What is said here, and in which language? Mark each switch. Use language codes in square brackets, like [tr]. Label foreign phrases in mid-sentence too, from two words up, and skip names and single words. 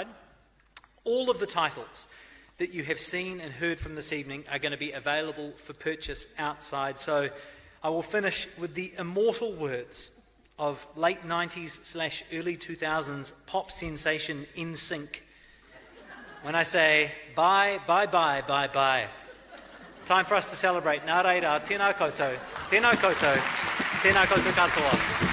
[en] All of the titles that you have seen and heard from this evening are going to be available for purchase outside. So I will finish with the immortal words of late 90s/early 2000s pop sensation NSYNC. When I say bye, bye, bye, bye, bye. Time for us to celebrate. [mi] Nā reira, tēnā koutou, tēnā koutou, tēnā koutou katoa.